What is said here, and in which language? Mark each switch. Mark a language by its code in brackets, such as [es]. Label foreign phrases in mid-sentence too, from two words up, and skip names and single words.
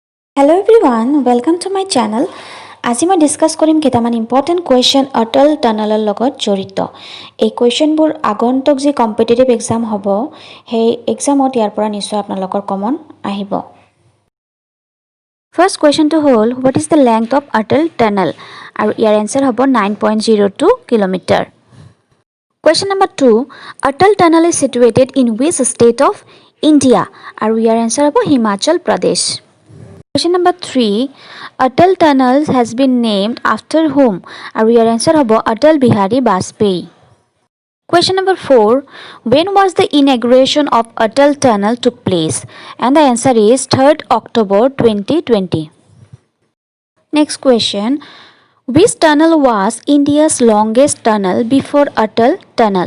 [en] Hello everyone, welcome to my channel. [as] আজি মই ডিসকাস কৰিম কেইটামান [en] important question [as] অটল টানেলৰ লগত জড়িত। এই কুৱেশ্যনবোৰ আগন্তুক যি [en] competitive exam [as] হ'ব সেই এক্সামত ইয়াৰ পৰা নিশ্চয় আপোনালোকৰ কমন আহিব। [en] First question [as] হ'ল [en] What is the length of Atal Tunnel [as] আৰু ইয়াৰ এনসাৰ হ'ব 9.02 কিলোমিটাৰ। [en] Question number 2, Atal Tunnel is situated in which state of India? [as] আৰু ইয়াৰ answer হ'ব Himachal Pradesh. [en] Question number 3, Atal Tunnel has been named after whom? [as] আৰু ইয়াৰ answer হ'ব Atal Bihari Vajpayee. [en] Question number 4, when was the inauguration of Atal Tunnel took place? And the answer is 3rd October 2020. Next question, which tunnel was India's longest tunnel before Atal Tunnel?